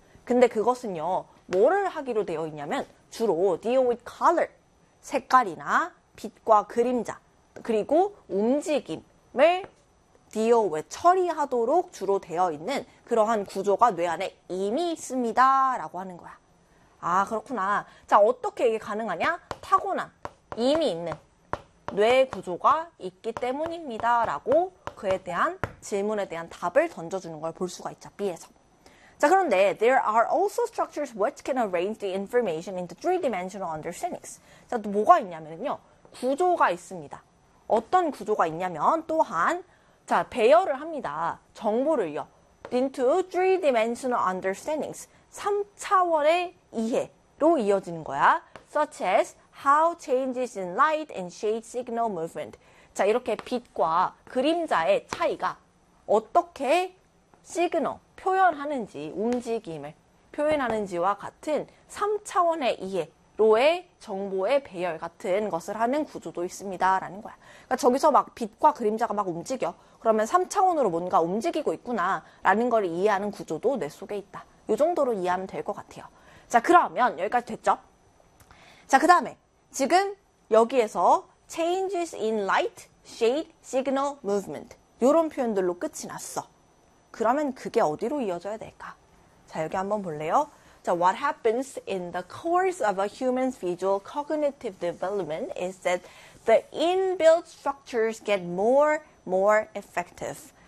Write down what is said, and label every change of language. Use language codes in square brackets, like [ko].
[ko] 근데 그것은요, 뭐를 하기로 되어 있냐면 주로 [en] deal with color, [ko] 색깔이나 빛과 그림자, 그리고 움직임을 [en] deal with, [ko] 처리하도록 주로 되어 있는 그러한 구조가 뇌 안에 이미 있습니다라고 하는 거야. 아, 그렇구나. 자, 어떻게 이게 가능하냐? 타고난, 이미 있는 뇌 구조가 있기 때문입니다. 라고 그에 대한 질문에 대한 답을 던져주는 걸볼 수가 있죠. B에서. 자, 그런데 [en] there are also structures which can arrange the information into three-dimensional understandings. [ko] 자, 또 뭐가 있냐면요. 구조가 있습니다. 어떤 구조가 있냐면 또한, 자, 배열을 합니다. 정보를요. [en] into three-dimensional understandings. [ko] 3차원의 이해로 이어지는 거야. [en] Such as how changes in light and shade signal movement. [ko] 자, 이렇게 빛과 그림자의 차이가 어떻게 시그널 표현하는지, 움직임을 표현하는지와 같은 3차원의 이해로의 정보의 배열 같은 것을 하는 구조도 있습니다라는 거야. 그러니까 저기서 막 빛과 그림자가 막 움직여. 그러면 3차원으로 뭔가 움직이고 있구나라는 걸 이해하는 구조도 뇌 속에 있다. 이 정도로 이해하면 될것 같아요. 자, 그러면 여기까지 됐죠? 자, 그 다음에 지금 여기에서 [en] changes in light, shade, signal, movement [ko] 이런 표현들로 끝이 났어. 그러면 그게 어디로 이어져야 될까? 자, 여기 한번 볼래요? 자, [en] what happens in the course of a human's visual cognitive development is that the inbuilt structures get more effective.